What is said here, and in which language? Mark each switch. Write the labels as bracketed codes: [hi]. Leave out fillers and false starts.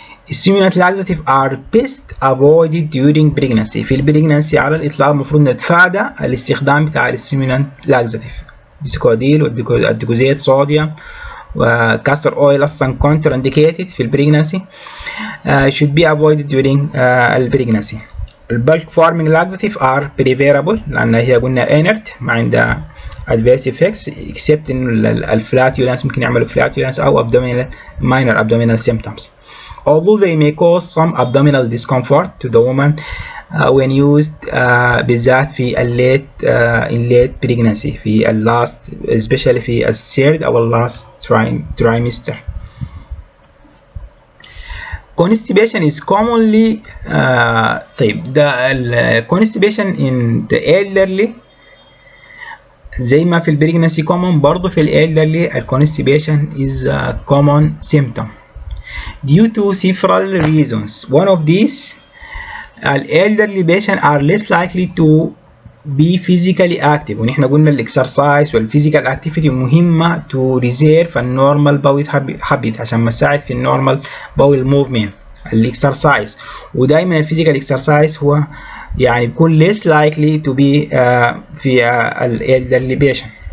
[en] Stimulant laxative are best avoided during pregnancy. [ar] في البريجنانسي على الإطلاق المفروض نتفادى الاستخدام بتاع الستيمولانت لاكزاتيف، بسكوديل والديكوزيت صوديوم وكاستر اويل أصلا كونتر انديكيتد في البريجنانسي [en] should be avoided during [ar] البريجنانسي. البلك فارمينج لاكزاتيف [en] are preferable [ar] لأن هي قلنا [en] inert [ar] ما عندها [en] adverse effects except [ar] إنه الفلاتولانس ممكن يعملوا فلاتولانس أو [en] minor abdominal symptoms. Although they may cause some abdominal discomfort to the woman when used [ar] بالذات في [en] late pregnancy في last especially في third أو last trimester. Constipation is commonly طيب the constipation in the elderly [ar] زي ما في البريجنانسي [en] common، [ar] برضه في [en] الelderly constipation is a common symptom due to several reasons. One of these, elderly patients are less likely to be physically active. [ar] ونحن قلنا الاكسرسايز والفيزيكال اكتيفيتي مهمة [en] to reserve [ar] النورمال باول habit عشان ما تساعد في النورمال باول موفمنت الاكسرسايز. ودائما الفيزيكال اكسرسايز هو يعني بيكون [en] less likely to be [ar] في [en] elderly patient.